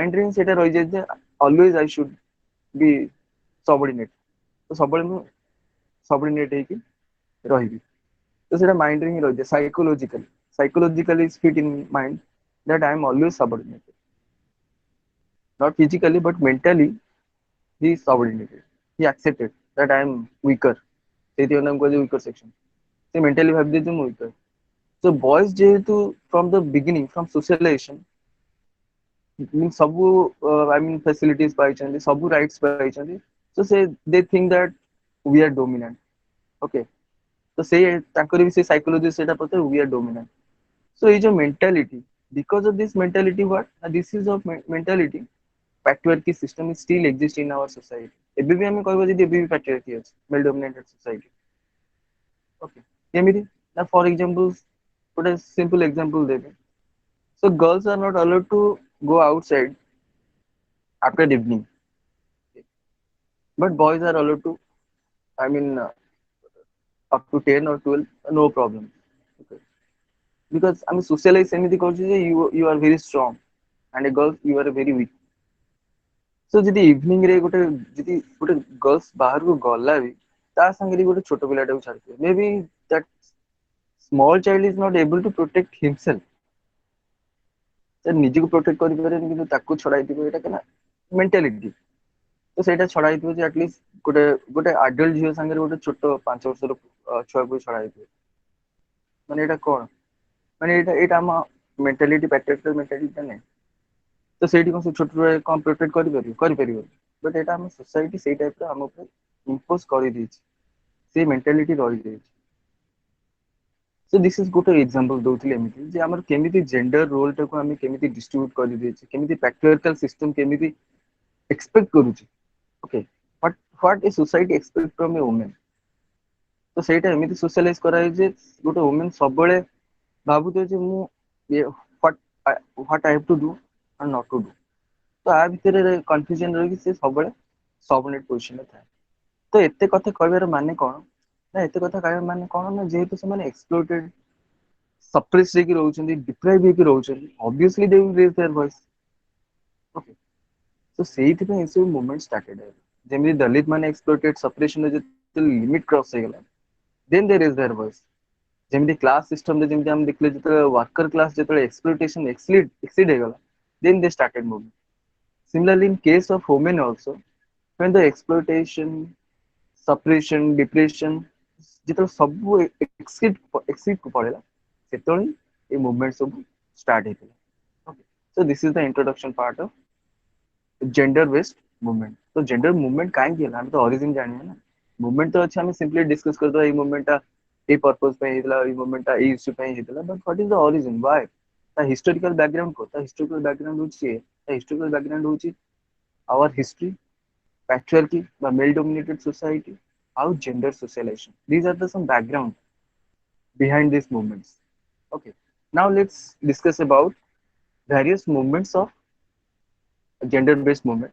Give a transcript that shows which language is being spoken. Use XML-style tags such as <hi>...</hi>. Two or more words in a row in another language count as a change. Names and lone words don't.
<or>ରେ ହିଁ ସେଇଟା ରହିଯାଇଛି ଯେ</or> <en>always I should be subordinate</en> <or>ତ ସବୁବେଳେ ମୁଁ</or> <en>subordinate</en> <or>ହେଇକି ରହିବି ତ ସେଇଟା ମାଇଣ୍ଡ ରେ ହିଁ ରହିଥାଏ ସାଇକୋଲୋଜିକାଲି</or> <en>fit in mind that I am always subordinated not physically but mentally he is subordinated he accepted that I am weaker</en> <or>ସେଇଥିପାଇଁ ତାଙ୍କୁ କୁହାଯାଏ</or> <en>weaker section ସେ mentally</en> <or>ଭାବିଦିଏ ଯେ ମୁଁ</or> <en>weaker so boys ଯେହେତୁ from the beginning from socialization ସବୁ I mean facilities</en> <or>ପାଇଛନ୍ତି ସବୁ</or> <en>rights ପାଇଛନ୍ତି so they think that we are dominant okay</en> <or>ତ ସେଇ ତାଙ୍କର ବି ସେ ସାଇକୋଲୋଜି ସେଇଟା ପଚାରେ</or> <en>we are dominant so</en> <or>ଏଇ ଯୋଉ</or> <en>mentality because of this mentality what this is of mentality patriarchy system is still exist in our society</en> <or>ଏବେ ବି ଆମେ କହିବା ଯଦି ଏବେ ବି</or> <en>patriarchy ଅଛି male dominated society okay</en> <or>କେମିତି ନା</or> <en>for example ଗୋଟେ simple example ଦେବି so girls are not allowed to go outside after evening but boys are allowed to I mean up to 10 or 12 no problem okay because ଆମେ socialize</en> <or>ଏମିତି କରୁଛୁ ଯେ</or> <en>you are very strong and a girl you are very weak so</en> <or>ଯଦି ଇଭିନିଂ ରେ ଯଦି ଗୋଟେ girls ବାହାରକୁ ଗଲା ବି ତା ସାଙ୍ଗରେ ଗୋଟେ ଛୋଟ ପିଲାଟାକୁ ଛାଡିଥିବେ</or> <en>maybe that small child is not able to protect himself</en> <or>ସେ ନିଜକୁ ପ୍ରୋଟେକ୍ଟ କରିପାରିବନି କିନ୍ତୁ ତାକୁ ଛଡା ହେଇଥିବ ଏଇଟା କେନା ମେଣ୍ଟାଲିଟି ତ ସେଇଟା ଛଡା ହେଇଥିବ ଯେ ଆଟଲିଷ୍ଟ ଗୋଟେ ଆଡଲ୍ଟ ଝିଅ ସାଙ୍ଗରେ ଗୋଟେ ଛୋଟ 5 ବର୍ଷର ଛୁଆକୁ ଛଡା ହେଇଥିବ ମାନେ ଏଇଟା କଣ ମାନେ ଏଇଟା ଆମ</or> <en>mentality patriarchal mentality</en> <or>ନାହିଁ ତ ସେଇଠି କଣ ସେ ଛୋଟ କଣ ପ୍ରୋଟେକ୍ଟ କରିପାରିବନି ବଟ୍ ଏଇଟା ଆମ ସୋସାଇଟି ସେଇ ଟାଇପର ଆମ ଉପରେ ଇମ୍ପୋଜ କରିଦେଇଛି ସେଇ ମେଣ୍ଟାଲିଟି ରହିଯାଇଛି</or> <en>so this is</en> <or>ଗୋଟେ ଏକ୍ସାମ୍ପଲ ଦଉଥିଲି ଏମିତି ଯେ ଆମର କେମିତି</or> <en>gender role</en> <or>ଟାକୁ ଆମେ କେମିତି ଡିଷ୍ଟ୍ରିବ୍ୟୁଟ କରିଦେଇଛେ କେମିତି</or> <en>patriarchal system</en> <or>କେମିତି ଏକ୍ସପେକ୍ଟ କରୁଛି ଓକେ</or> <en>what a society expect from a woman</en> <or>ତ ସେଇଟା ଏମିତି ସୋସିଆଲାଇଜ କରାଯାଇଛି ଯେ ଗୋଟେ ଓମେନ ସବୁବେଳେ ଭାବୁଥିବ ଯେ ମୁଁ</or> <en>what what I have to do and not to do</en> <or>ତ ଆ ଭିତରେ କନଫ୍ୟୁଜନ ରହିକି ସେ ସବୁବେଳେ</or> <en>submit positionରେ</en> <or>ଥାଏ ତ ଏତେ କଥା କହିବାର ମାନେ କଣ ନା ଏତେ କଥା କହିବାର ମାନେ କଣ ନା ଯେହେତୁ ସେମାନେ</or> <en>exploited suppress</en> <or>ହେଇକି ରହୁଛନ୍ତି ଡିପ୍ରାଇଭ ହେଇକି ରହୁଛନ୍ତି</or> <en>obviously they will raise their voice</en> <or>okay ତ ସେଇଥିପାଇଁ ଏସବୁ</or> <en>movement started</en> <or>ହେଲା ଯେମିତି ଦଲିତ ମାନେ</or> <en>exploited suppression</en> <or>ଯେତେବେଳେ</or> <en>limit cross</en> <or>ହେଇଗଲା</or> <en>then they raise their voice.</en> <or>ଯେମିତି</or> <en>class systemରେ</en> <or>ଯେମିତି ଆମେ ଦେଖିଲେ ଯେତେବେଳେ</or> <en>worker class</en> <or>ଯେତେବେଳେ</or> <en>exploitation exceed</en> <or>ହେଇଗଲା,</or> <en>then they started moving. Similarly, in case of women also, when the exploitation, suppression, depression</en> <or>ଯେତେବେଳେ ସବୁ</or> <en>exceed</en> <or>କୁ ପଳେଇଲା, ସେତେବେଳେ</or> <en>এই movement ସବୁ start ହେଇଥିଲା. Okay. So this is the introduction part of gender based movement.</en> <or>तो gender movement କାହିଁକି ହେଲା ଆମେ ତ origin ଜାଣିବା ନା. movement ତ ଅଛି ଆମେ</or> <en>simply discuss</en> <or>କରିଦବା ଏଇ movement ଟା ଏଇ purpose ପାଇଁ ହେଇଥିଲା, ଏଇ movement ଟା ଏଇ issue ପାଇଁ ହେଇଥିଲା,</or> <en>but what is the origin, why? ତା historical background को, ତା historical background ହଉଛି ତା historical background ହଉଛି our history, patriarchy বা male dominated society, how gender socialization, these are the some background behind these movements. Okay, now let's discuss about various movements of gender based movement.</en>